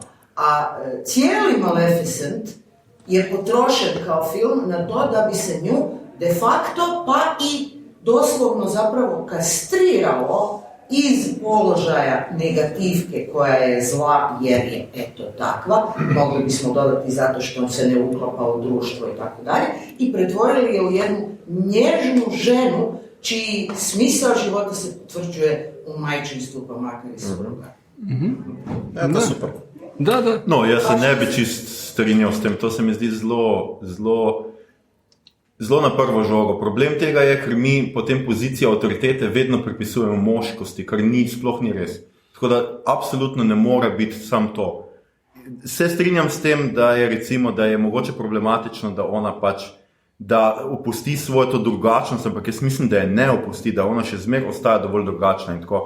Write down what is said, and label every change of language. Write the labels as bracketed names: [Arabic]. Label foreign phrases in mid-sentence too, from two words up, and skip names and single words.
[Croatian] A cijeli Maleficent je potrošen kao film na to da bi se nju [Latin] de facto [Croatian] pa i doslovno zapravo kastriralo iz položaja negativke koja je zla jer je eto takva, mogli bismo dodati zato što se ne uklapa u društvo i tako dalje, i pretvorili je u jednu nježnu ženu čiji smisao života se potvrđuje u majčinstvu pa makar i supruga. [Slovenian] Ja, to je super. Da. No, jaz se ne bi čist strinjal s tem, to se mi zdi zelo na prvo žogo. Problem tega je, ker mi potem pozicijo avtoritete vedno pripisujemo moškosti, kar sploh ni res. Tako da absolutno ne more biti sam to. Se strinjam s tem, da je recimo, da je mogoče problematično, da ona pač da opusti svojo to drugačnost, ampak jaz mislim, da je ne opusti, da ona še zmeraj ostaja dovolj drugačna in tako.